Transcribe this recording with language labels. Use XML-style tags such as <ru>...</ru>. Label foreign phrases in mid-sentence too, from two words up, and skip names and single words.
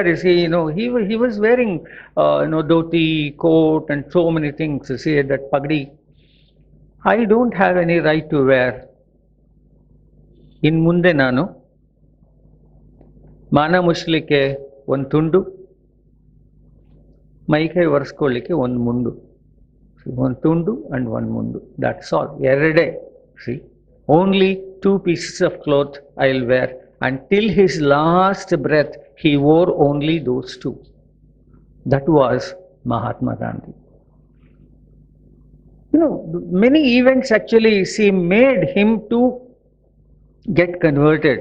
<en>You see, he was wearing dhoti, coat, and so many things. You see that pagdi. I don't have any right to wear.</en> <kn>ಇನ್ನು ಮುಂದೆ ನಾನು ಮಾನ ಮುಚ್ಚಲಿಕ್ಕೆ one tundu, ಮೈಕೈ ಒರೆಸ್ಕೊಳ್ಳಿಕ್ಕೆ ಒಂದು ಮುಂಡು, ಒಂದು ತುಂಡು</kn> <en>and one</en> <kn>mundu.</kn> <en>That's all. Every day, see, only 2 pieces of cloth I'll wear. Until his last breath, he wore only those 2. That was Mahatma Gandhi. Many events actually, see, made him to get converted.</en>